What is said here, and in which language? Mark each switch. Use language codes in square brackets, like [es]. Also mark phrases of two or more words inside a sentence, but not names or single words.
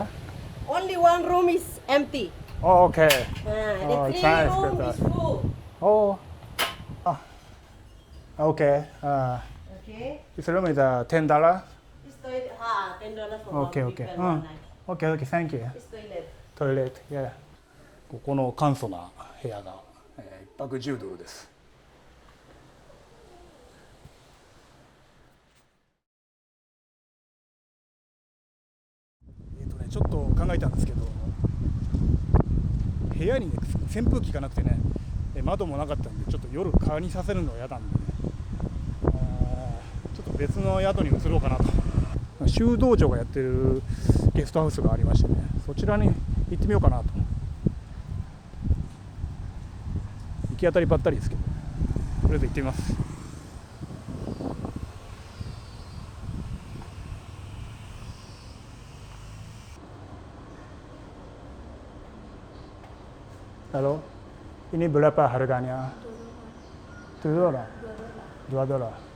[en] Only one room is empty. Oh, okay. Oh, The it's three nice. room Good. is full. Oh. Ah. Okay. Okay. This room is $10. This toilet, $10 for Okay. one Okay. people, one night. Okay. Okay. Thank you. This toilet. Toilet. Yeah. [ja] ここの簡素な部屋が、1泊$10です。ちょっと考えたんですけど、部屋にね扇風機がなくてね、窓もなかったんで、ちょっと夜蚊にさせるのは嫌なんでね、ちょっと別の宿に移ろうかなと。修道場がやってるゲストハウスがありましてね、そちらに行ってみようかなと。行き当たりばったりですけど、とりあえず行ってみます。 [id] Halo, ini berapa harganya? [en] $2. $2.